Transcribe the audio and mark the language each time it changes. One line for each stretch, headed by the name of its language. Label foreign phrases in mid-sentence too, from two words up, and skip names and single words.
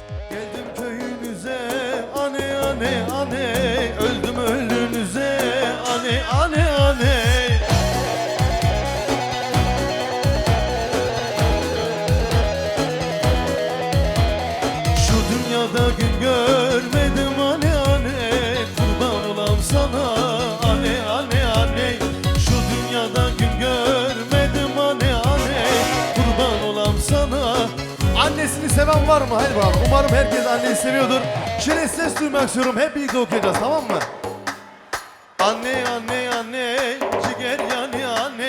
Turkish: Geldim köyünüze ane ane ane, öldüm ölünüze ane ane ane. Şu dünyada gün görmedim ane ane, kurban olam sana ane ane ane. Şu dünyada gün görmedim ane ane, kurban olam sana. Annesini seven var mı? Haydi bakalım. Umarım herkes anneyi seviyordur. Şöyle ses duymak istiyorum. Hep birlikte okuyacağız, tamam mı? Anne anne anne, ciger yani anne.